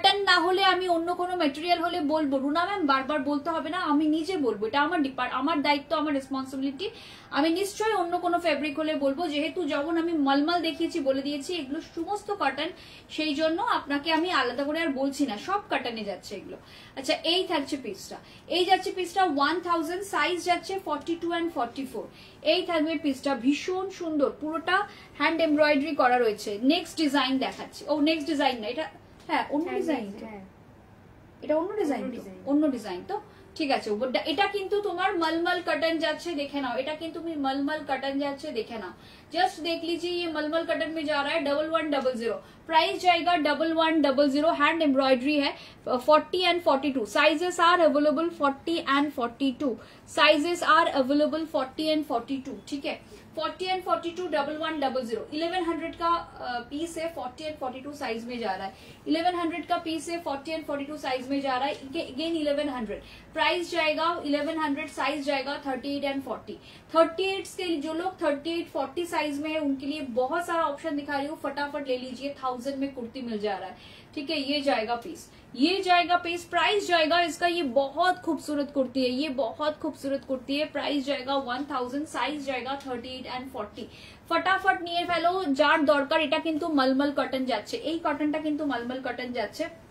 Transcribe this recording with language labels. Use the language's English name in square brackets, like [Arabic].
[Bangla] না হলে আমি অন্য কোনো মেটেরিয়াল হলে বলবো, রুনা ম্যাম বারবার বলতে হবে না, আমি নিজে বলবো, এটা আমার দায়িত্ব, আমার রেসপন্সিবিলিটি, আমি নিশ্চয়ই অন্য কোনো ফেব্রিক হলে বলবো, যেহেতু যখন আমি মলমল দেখিয়েছি বলে দিয়েছি এগুলো সমস্ত কটন, সেই জন্য আপনাকে আমি আলাদা করে আর বলছি না, সব কটনে যাচ্ছে এগুলো। আচ্ছা এই থাকছে পিসটা, 1000, সাইজ যাচ্ছে 42 and 44, এই থাকবে পিসটা, ভীষণ সুন্দর, পুরোটা হ্যান্ড এমব্রয়ডারি করা রয়েছে। নেক্সট ডিজাইন দেখাচ্ছি, ও নেক্সট ডিজাইন না, এটা হ্যাঁ অন্য ডিজাইন, এটা অন্য ডিজাইন তো ঠিক আছে, এটা কিন্তু তোমার मलमल कटन যাচ্ছে, দেখে নাও, এটা কিন্তু তুমি मलमल कटन যাচ্ছে, দেখে নাও, [Hindi] जस्ट देख लीजिए, ये मलमल कटन में जा रहा है 1100, प्राइस जाएगा 1100, हैंड एम्ब्रॉयडरी है, 40 and 42, sizes are available 40 and 42, sizes are available 40 and 42, ठीक है, 40 and 42 1100, 1100 का पीस है, 40 and 42 साइज में जा रहा है, 1100 का पीस है, 40 and 42 साइज में जा रहा है, अगेन 1100, प्राइस जाएगा 1100, साइज जाएगा 38 and 40, 38 के जो लोग 38, 40 साइज में है उनके लिए बहुत सारा ऑप्शन दिखा रही हूँ, फटाफट ले लीजिए, 1000 में कुर्ती मिल जा रहा है, ठीक है, ये जाएगा पीस, प्राइस जाएगा इसका, ये बहुत खूबसूरत कुर्ती है, ये बहुत खूबसूरत कुर्ती है, प्राइस जाएगा 1000, साइज जाएगा 38 and 40, फटाफट [Bangla] নিয়ে ফেলো যার দরকার। এটা কিন্তু মলমল কটন যাচ্ছে, এই কটনটা কিন্তু মলমল কটন যাচ্ছে।